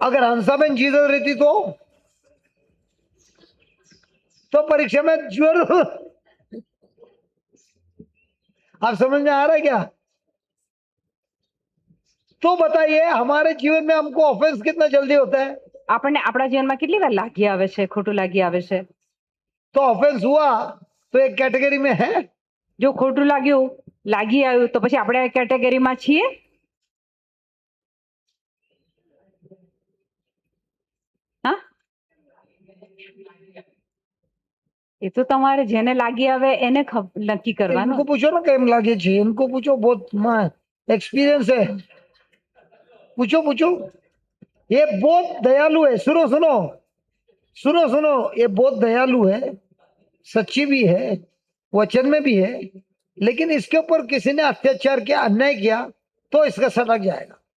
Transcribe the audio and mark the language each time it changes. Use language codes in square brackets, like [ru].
[hi] अगर हंसाबेन जीसस रहती तो परीक्षा में जरूर. आप समझ में आ रहा है क्या? तो बताइए हमारे जीवन में हमको ऑफेंस कितना जल्दी होता है. [gu] આપણને આપણા જીવનમાં કેટલી વાર લાગી આવે છે, ખોટું લાગી આવે છે? [hi] तो ऑफेंस हुआ तो एक कैटेगरी में है. [gu] જો ખોટું લાગ્યું, લાગી આવ્યું તો પછી આપણે આ કેટેગરીમાં છીએ? હા, એ તો તમારે જેને લાગી આવે એને નક્કી કરવાનું. [hi] इनको पूछो ना [gu] केम लागे छे. [hi] इनको पूछो, बहुत एक्सपीरियंस है. पूछो पूछो. ये बहुत दयालु है. सुनो सुनो सुनो सुनो, ये बहुत दयालु है, सच्ची भी है, वचन में भी है. लेकिन इसके ऊपर किसी ने अत्याचार किया, अन्याय किया तो इसका सटक जाएगा.